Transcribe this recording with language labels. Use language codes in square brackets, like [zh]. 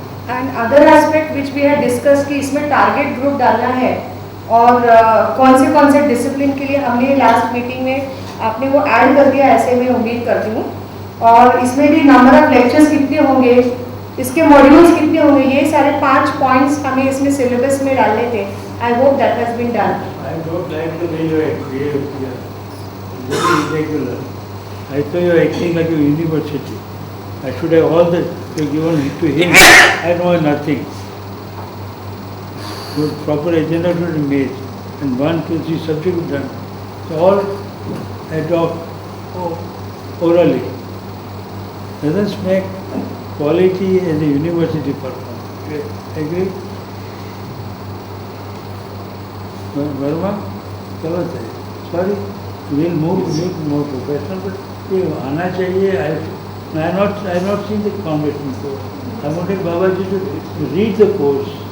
[en] and other aspect which we had discuss [hi] कि इसमें target group डालना है और कौन से डिसिप्लिन के लिए हमने लास्ट मीटिंग में आपने वो ऐड कर दिया, ऐसे मैं उम्मीद करती हूँ। और इसमें भी नंबर ऑफ लेक्चर्स कितने होंगे, इसके मॉड्यूल्स कितने होंगे, ये सारे 5 पॉइंट्स हमें इसमें सिलेबस में डालने थे। [en] I hope that has been done. I don't like the way you act. Very irregular. I thought you are acting like a university. I should have all that given to him. I know nothing. Good proper agenda should be made, and 1, 2, 3 subject done. So all adopt orally. Doesn't make quality as a university perform. Agree? [hi] Verma गलत है, [en] sorry, will move more professional, but [hi] ये आना चाहिए। [en] I not seen the foundation course. I wanted Baba ji to read the course.